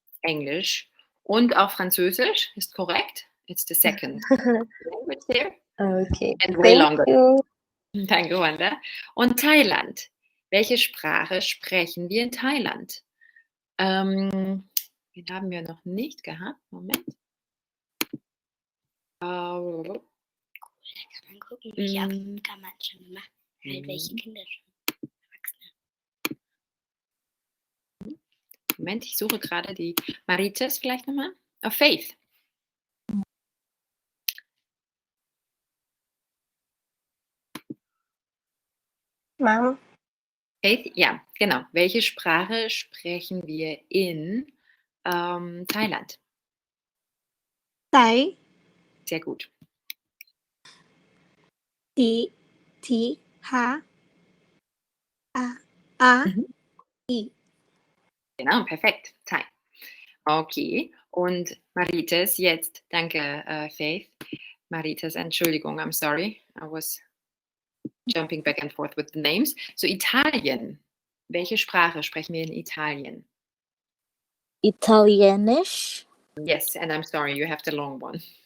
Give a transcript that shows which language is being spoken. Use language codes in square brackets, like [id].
[de] Englisch und auch Französisch ist korrekt. [en] It's the second language there. Okay. And way longer. You. [de] Danke, Wanda. Und Thailand. Welche Sprache sprechen wir in Thailand? Den haben wir noch nicht gehabt. Moment. Kann man gucken, welche Afrika man schon macht. Halt welche Kinder schon Erwachsene. Moment, ich suche gerade die Marites vielleicht nochmal. Oh, Faith. [en] Ma'am, [de] Faith, ja, genau. Welche Sprache sprechen wir in Thailand? Thai. Sehr gut. T T H A Mhm. I. Genau, perfekt. Thai. Okay. Und Marites, jetzt, danke, Faith. Marites, Entschuldigung, [en] I'm sorry. I was jumping back and forth with the names. [de] So, Italien. Welche Sprache sprechen wir in Italien? Italienisch. [en] Yes, and I'm sorry, you have the long one.